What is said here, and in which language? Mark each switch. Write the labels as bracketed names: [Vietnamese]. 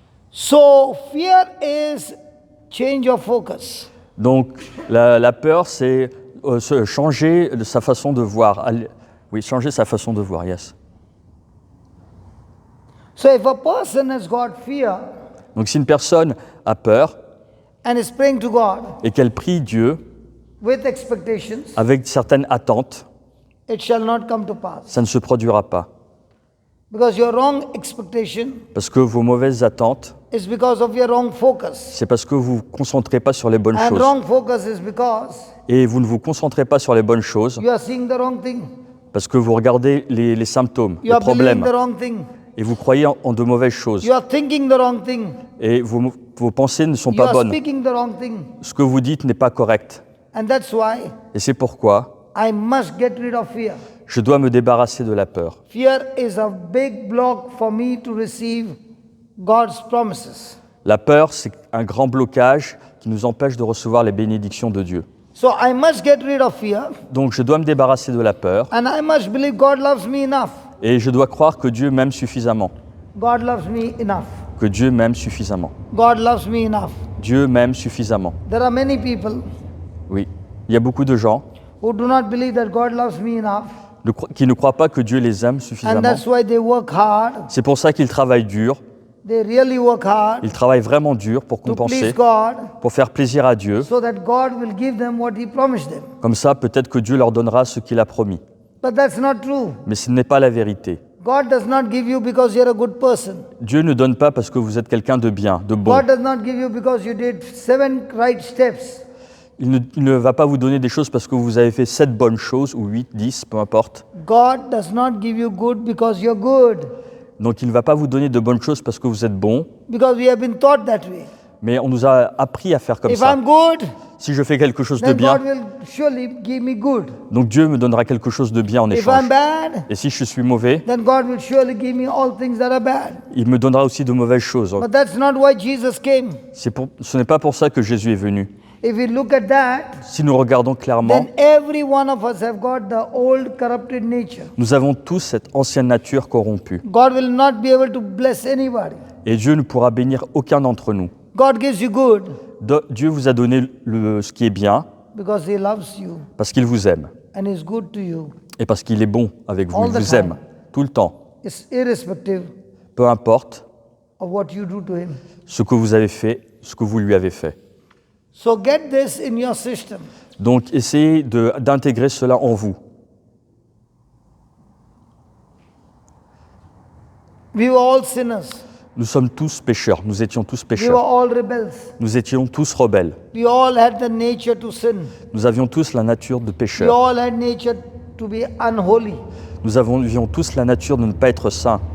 [English] So fear is change of focus. [French] Donc la peur, c'est changer sa façon de voir. Oui, changer sa façon de voir, [English] yes. So if a person has got fear [French] Donc si une personne a peur [English] and is praying to God [French] et qu'elle prie Dieu [English] with expectations, [French] avec certaines attentes, [English] it shall not come to pass. [French] ça ne se produira pas. [English] Because your wrong expectation [French] Parce que vos mauvaises attentes, [English] is because of your wrong focus. [French] c'est parce que vous ne vous concentrez pas sur les bonnes [English] And [French] choses. [English] wrong focus is because [French] Et vous ne vous concentrez pas sur les bonnes choses [English] you are seeing the wrong thing. [French] parce que vous regardez les symptômes, [English] You [French] les [English] are believing [French] problèmes, [English] the wrong thing. [French] et vous croyez en de mauvaises choses. [English] You are thinking the wrong thing. [French] Et vos pensées ne sont [English] You [French] pas [English] are [French] bonnes. [English] speaking the wrong thing. [French] Ce que vous dites n'est pas correct. [English] And that's why [French] Et c'est pourquoi [English] I must get rid of fear. [French] je dois me débarrasser de la peur. [English] Fear is a big block for me to receive God's promises. [French] La peur, c'est un grand blocage qui nous empêche de recevoir les bénédictions de Dieu. [English] So I must get rid of fear, [French] Donc je dois me débarrasser de la peur [English] and I must believe God loves me enough. [French] et je dois croire que Dieu m'aime suffisamment. [English] God loves me enough. [French] Que Dieu m'aime suffisamment. [English] God loves me enough. [French] Dieu m'aime suffisamment. [English] There are many people [French] Oui. Il y a beaucoup de gens [English] who do not believe that God loves me enough, [French] qui ne croient pas que Dieu les aime [English] and [French] suffisamment. [English] that's why they work hard. [French] C'est pour ça qu'ils travaillent dur. [English] They really work hard [French] Ils travaillent vraiment dur pour [English] to please [French] compenser, [English] God, [French] pour faire plaisir à Dieu. [English] so that God will give them what He promised them. [French] Comme ça, peut-être que Dieu leur donnera ce qu'il a promis. [English] But that's not true. [French] Mais ce n'est pas la vérité. [English] God does not give you because you're a good person. [French] Dieu ne donne pas parce que vous êtes quelqu'un de bien, de bon. [English] God does not give you because you did 7 right steps. [French] Il ne va pas vous donner des choses parce que vous avez fait 7 bonnes choses, ou 8, 10, peu importe. [English] God does not give you good because you're good. [French] Donc il ne va pas vous donner de bonnes choses parce que vous êtes bon, [English] Because we have been taught that way. [French] Mais on nous a appris à faire comme [English] If [French] ça. [English] I'm good, [French] Si je fais quelque chose de [English] then [French] bien, [English] God will surely give me good. [French] donc Dieu me donnera quelque chose de bien en [English] If [French] échange. [English] I'm bad, [French] Et si je suis mauvais, [English] then God will surely give me all things that are bad. [French] il me donnera aussi de mauvaises choses. [English] But that's not why Jesus came. [French] Ce n'est pas pour ça que Jésus est venu. [English] If we look at that, [French] Si nous regardons clairement, [English] then every one of us have got the old corrupted nature. [French] nous avons tous cette ancienne nature corrompue. [English] God will not be able to bless anybody. [French] Et Dieu ne pourra bénir aucun d'entre nous. [English] God gives you good [French] Dieu vous a donné ce qui est bien [English] because He loves you [French] parce qu'il vous aime [English] and is good to you. [French] et parce qu'il est bon avec vous. [English] All [French] Il [English] the [French] vous [English] time. [French] aime tout le temps, [English] It's irrespective [French] peu importe [English] of what you do to Him. [French] ce que vous avez fait, ce que vous lui avez fait. [English] So get this in your system. [French] Donc essayez d'intégrer cela en vous. [English] We were all sinners. [French] Nous sommes tous pécheurs, nous étions tous [English] We were [French] pécheurs, [English] all rebels. [French] nous étions tous rebelles, [English] We all had the nature to sin. [French] nous avions tous la nature de [English] We [French] pécheurs, [English] all had nature to be unholy. [French] nous avions tous la nature de ne pas être saints.